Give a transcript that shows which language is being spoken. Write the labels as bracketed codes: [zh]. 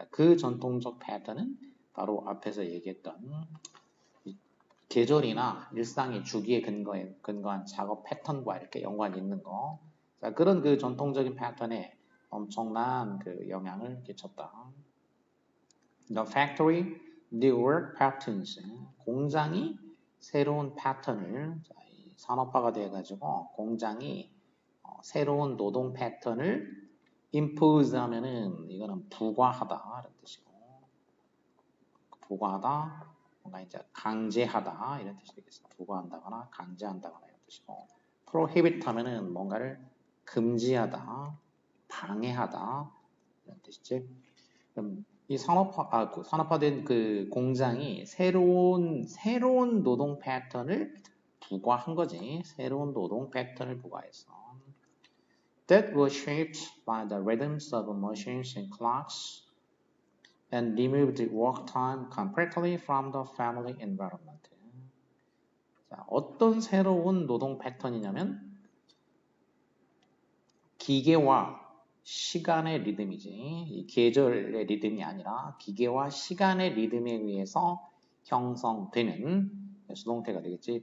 [ko] 자, 그 전통적 패턴은 바로 앞에서 얘기했던 계절이나 일상의 주기에 근거한 작업 패턴과 이렇게 연관이 있는 거. 자, 그런 그 전통적인 패턴에 엄청난 그 영향을 끼쳤다. [en] The factory, the work patterns. [ko] 공장이 새로운 패턴을 산업화가 돼가지고 공장이 새로운 노동 패턴을 impose 하면은 이거는 부과하다 이런 뜻이고 부과하다 뭔가 이제 강제하다 이런 뜻이 되겠어. 부과한다거나 강제한다거나 이런 뜻이고 prohibit 하면은 뭔가를 금지하다, 방해하다 이런 뜻이지. 그럼 이 산업화된 그 공장이 새로운 노동 패턴을 부과한 거지. 새로운 노동 패턴을 부과했어. [en] That was shaped by the rhythms of machines and clocks and removed work time completely from the family environment. [ko] 자, 어떤 새로운 노동 패턴이냐면 기계와 시간의 리듬이지. 이 계절의 리듬이 아니라 기계와 시간의 리듬에 의해서 형성되는 수동태가 되겠지.